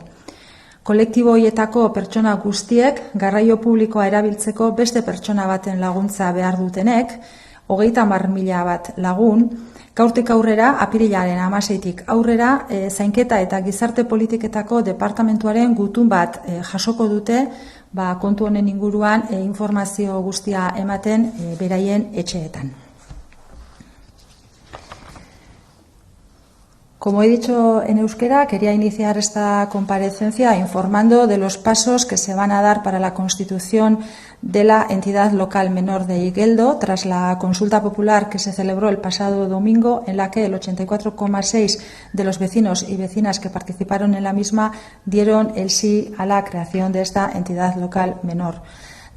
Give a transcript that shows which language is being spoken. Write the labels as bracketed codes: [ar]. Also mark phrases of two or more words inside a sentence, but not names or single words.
[eu] Kolektibo horietako pertsona guztiek garraio publikoa erabiltzeko beste pertsona baten laguntza behar dutenek, 30.000 bat lagun, gaurtik aurrera, apirilaren 16tik aurrera, zainketa eta gizarte politiketako departamentuaren gutun bat jasoko dute, kontu honen inguruan informazio guztia ematen beraien etxeetan. [es] Como he dicho en euskera, quería iniciar esta comparecencia informando de los pasos que se van a dar para la constitución de la entidad local menor de Igeldo, tras la consulta popular que se celebró el pasado domingo, en la que el 84,6% de los vecinos y vecinas que participaron en la misma dieron el sí a la creación de esta entidad local menor.